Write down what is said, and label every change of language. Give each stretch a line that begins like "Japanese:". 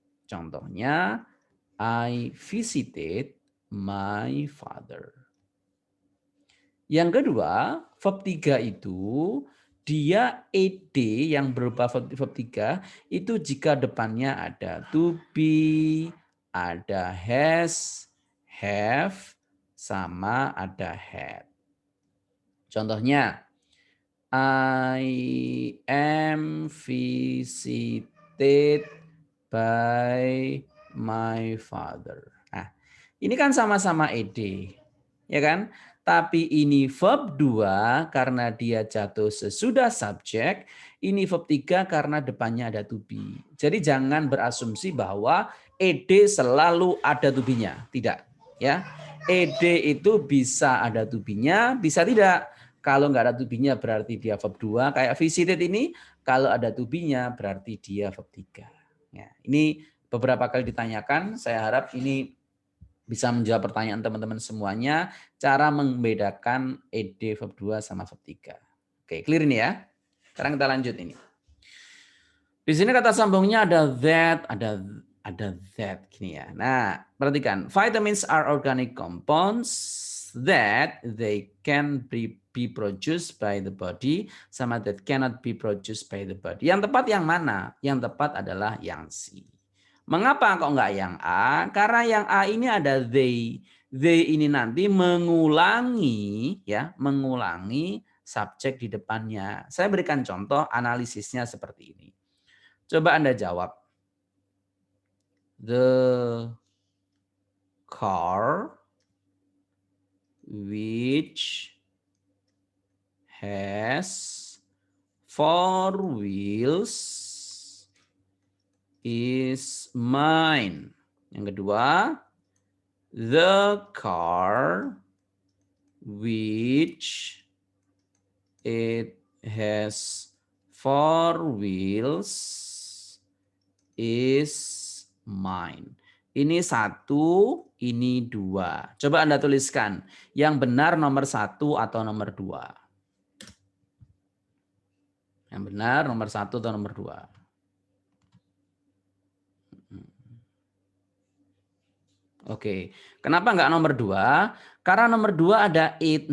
Indonesian: Contohnya,
English: I visited my father.
Indonesian: Yang kedua, verb 3 itu dia ed yang berupa verb 3 itu jika depannya ada to be, ada has, have, sama ada had. Contohnya,
English: I am visited by my father.
Indonesian: Nah, ini kan sama-sama ed, ya kan? Tapi ini verb 2 karena dia jatuh sesudah subjek, ini verb 3 karena depannya ada to be. Jadi jangan berasumsi bahwa ed selalu ada to be-nya, tidak, ya. Ed itu bisa ada to be-nya, bisa tidak. Kalau nggak ada to be-nya berarti dia verb 2. Kayak visited ini, kalau ada to be-nya berarti dia verb 3. Ya, ini beberapa kali ditanyakan, saya harap ini bisa menjawab pertanyaan teman-teman semuanya, cara membedakan ed verb 2 sama verb 3. Oke, clear ini ya. Sekarang kita lanjut ini. Di sini kata sambungnya ada that, ada that gini ya. Nah, perhatikan,
English: vitamins are organic compounds that they can be produced by the body
Indonesian: sama
English: that cannot be produced by the body.
Indonesian: Yang tepat yang mana? Yang tepat adalah yang C. Mengapa kok enggak yang A? Karena yang A ini ada they. They ini nanti mengulangi ya, mengulangi subjek di depannya. Saya berikan contoh analisisnya seperti ini. Coba Anda jawab.
English: The car which has 4 wheels is mine.
Indonesian: Yang kedua,
English: the car which it has 4 wheels is mine.
Indonesian: Ini 1, ini 2. Coba Anda tuliskan yang benar nomor 1 atau nomor 2. Yang benar nomor 1 atau nomor 2. Oke, kenapa enggak nomor 2? Karena nomor 2 ada it.